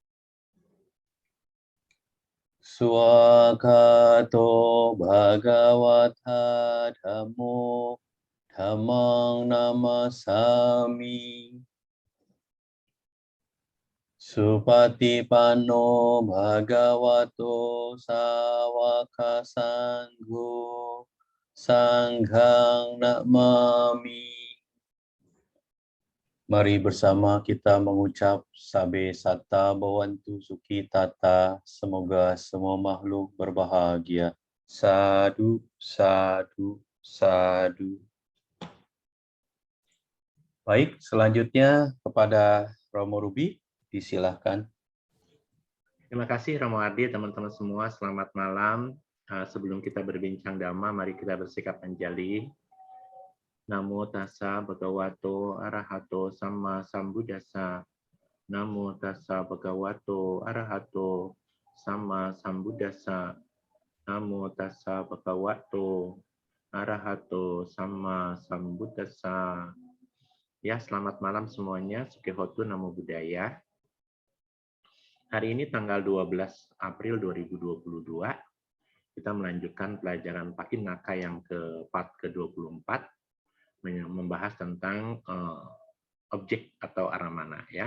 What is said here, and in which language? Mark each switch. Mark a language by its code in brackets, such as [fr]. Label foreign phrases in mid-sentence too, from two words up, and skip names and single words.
[pi] Swakato Bhagavata Dhammo Dhammang Namasami Supatipanno Bhagavato Sawaka Sangho Sanghang Namami. [id] Mari bersama kita mengucap [pi] Sabe Sata Bhavantu Sukhi Tata. [id] Semoga semua makhluk berbahagia. [pi] Sadu, sadu, sadu. [id] Baik, selanjutnya kepada Romo Ruby, disilahkan. Terima kasih Romo Adi, teman-teman semua. Selamat malam. Sebelum kita berbincang dhamma, mari kita bersikap anjali. [pi] Namo tassa bhagavato arahato sama sambuddhassa. Namo tassa bhagavato arahato sama sambuddhassa. Namo tassa bhagavato arahato sama sambuddhassa. [id] Ya, selamat malam semuanya. [pi] Sukihotu Namo Buddhaya. [id] Hari ini tanggal 12 April 2022, kita melanjutkan pelajaran Pakinaka yang ke-24, membahas tentang objek atau aramana ya.